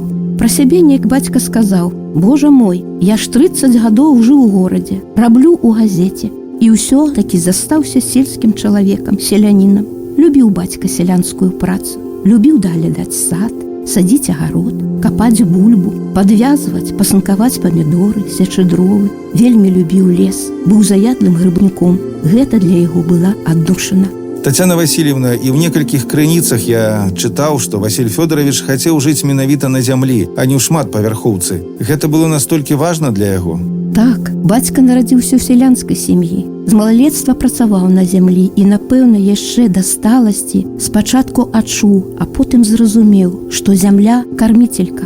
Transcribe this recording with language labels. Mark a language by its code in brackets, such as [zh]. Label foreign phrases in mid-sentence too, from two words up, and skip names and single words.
[be] Пра сябе неяк бацька сказаў: «Божа мой, я ж 30 гадоў жыў у горадзе, раблю ў газеце, і ўсё-такі застаўся сельскім чалавекам, селянінам». Любіў бацька сялянскую працу, любіў даглядаць сад, садзіць агарод, капаць бульбу, падвязваць, пасынкаваць памідоры, сячы дровы. Вельмі любіў лес, быў заядлым грыбніком. Гэта для яго была аддушына. Татьяна Васильевна, и в некалькіх крыніцах я чытаў, што Василь Фёдорович хацеў жыць менавіта на зямлі, а не ў шматпавярхоўцы. Гэта было настолькі важна для яго? Так, бацька нарадзіўся ў сялянскай сям'і. З малалецтва працаваў на зямлі і, напэўна, яшчэ да сталасці спачатку адчуў, а потым зразумеў, што зямля – карміцелька.